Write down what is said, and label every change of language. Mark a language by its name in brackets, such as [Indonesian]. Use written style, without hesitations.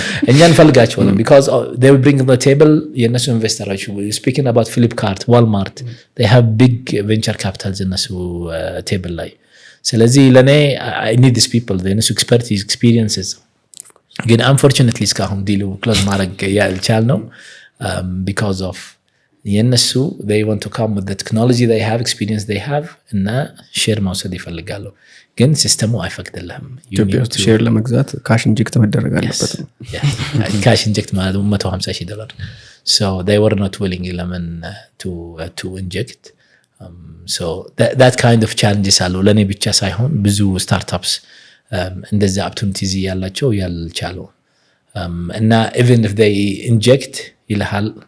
[Amharic] እኛ እንፈልጋቸዋለን [English] because they will bring on the table [Amharic] የነሱ ኢንቨስተሮች [English] speaking about Flipkart Walmart they have big venture capitals [Amharic] የነሱ table ላይ ስለዚህ ለኔ [English] I need these people the የነሱ expertise experiences ግን unfortunately [Amharic] እስካሁን ዲሉ ክሎዝ ማድረግ ያልቻልነው [English] because of የነሱ they want to come with the technology they have experience they have [Amharic] እና ሼር መውሰድ ይፈልጋሉ ግን ሲስተሙ አይፈቅድልህም ኢትዮጵያ ውስጥ ሼር ለመግዛት ካሽ ኢንጀክት መደረግ አለበት ነው ካሽ ኢንጀክት ማለት [English] $150,000 so they were not willing lemon to inject so that kind of challenges [Amharic] አሉ ለኔ ብቻ ሳይሆን ብዙ ስታርታፕስ እንደዛ [English] opportunities [Amharic] ያላቸው ያልቻሉ እና [English] even if they inject [Amharic] ይልሃል